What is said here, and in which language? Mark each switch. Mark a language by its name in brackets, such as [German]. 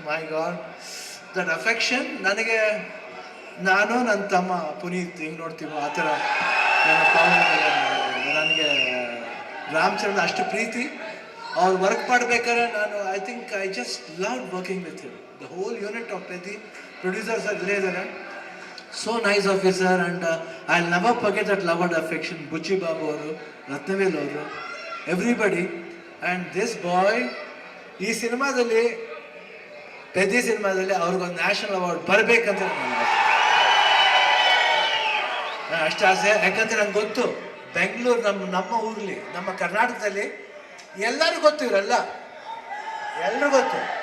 [English] my God, that affection [Kannada] ನನಗೆ, ನಾನು ನನ್ನ ತಮ್ಮ ಪುನೀತ್ ಹೆಂಗೆ ನೋಡ್ತೀವೋ ಆ ಥರ ನನ್ನ ಪವನ್ ಕಲ್ಯಾಣ್ ನನಗೆ ರಾಮ್ ಚರಣ್ ಅಷ್ಟು ಪ್ರೀತಿ. ಅವ್ರು ವರ್ಕ್ ಮಾಡಬೇಕಾದ್ರೆ ನಾನು [English] I just love working with him. The whole unit of Peddi producers [Kannada] ಇಲ್ಲೇ ಇದ್ದಾರೆ. [English] So nice officer, and I'll never forget that love and affection. [Kannada] Buchi Babu ಅವರು, ರತ್ನವೇಲ್ ಅವರು, ಎವ್ರಿಬಡಿ. [English] and this boy [Kannada] ಈ ಸಿನಿಮಾದಲ್ಲಿ, ಪೆದ್ದಿ ಸಿನಿಮಾದಲ್ಲಿ ಅವ್ರಿಗೊಂದು ನ್ಯಾಷನಲ್ ಅವಾರ್ಡ್ ಬರಬೇಕಂತ ನಾನು ಅಷ್ಟು ಆಸೆ. ಯಾಕಂದರೆ ನಂಗೆ ಗೊತ್ತು ಬೆಂಗಳೂರು ನಮ್ಮ ಊರಲ್ಲಿ, ನಮ್ಮ ಕರ್ನಾಟಕದಲ್ಲಿ ಎಲ್ಲರಿಗೂ ಗೊತ್ತು, ಇವರೆಲ್ಲ ಎಲ್ಲರೂ ಗೊತ್ತು.